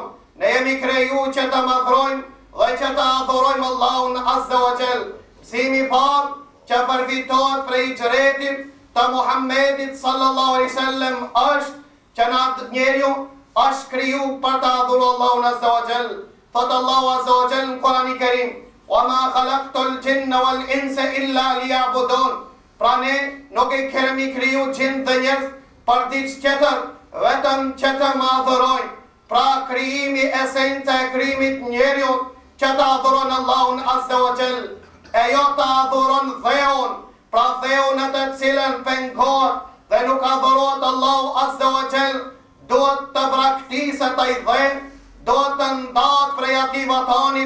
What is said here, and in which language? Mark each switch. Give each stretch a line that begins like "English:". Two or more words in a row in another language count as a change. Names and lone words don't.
Albanian: Ne jemi kriju që të madhërojmë dhe që të adhurojmë Allahun
Arabic: عز وجل.
Albanian: Mësimi i parë që përfitohet prej hijretit të Muhammedit
Arabic: صلى الله عليه وسلم
Albanian: është që njeriu është kriju për të adhuruar Allahun
Arabic: عز وجل.
Albanian: Thot Allahu
Arabic: عز وجل
Albanian: në Kur'anin Kerim:
Arabic: "وما خلقت الجن والإنس إلا ليعبدون."
Albanian: Pra ne nuk e kemi kriju gjin dhe njerëz për diçka tjetër, vetëm që të më adhurojnë. Pra krijimi, esenca e krijimit njeriu që të adhuron Allahun
Arabic: عز وجل,
Albanian: e jo të adhuron dheun. Pra dheun në të cilën pengohet dhe nuk adhurohet Allahu
Arabic: عز وجل,
Albanian: duhet të braktiset ai dhe, duhet të ndahet prej atij vatanit.